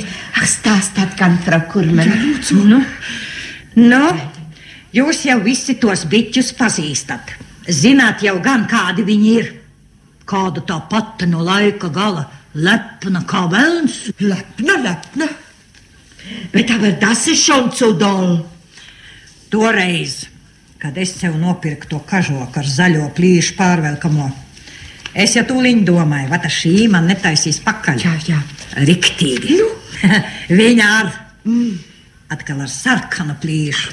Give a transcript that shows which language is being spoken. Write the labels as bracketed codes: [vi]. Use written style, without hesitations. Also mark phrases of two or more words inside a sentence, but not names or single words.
[lv] Ak, stāstat, gan, Frau Kurmene. Nu, jūs jau visi tos biķus pazīstat. Zināt jau gan, kādi viņi ir. Kāda tā pati no laika gala, lepna kā velns. Lepna. [de] Bet aber das ist schon zu doll. [lv] Toreiz, kad es sev nopirku to kažoku ar zaļo plīšu pārvelkamo, es jau tūliņ domāju, vai tā šī man netaisīs pakaļ. Jā. Riktīgi. Viņa atkal ar sarkanu plīšu.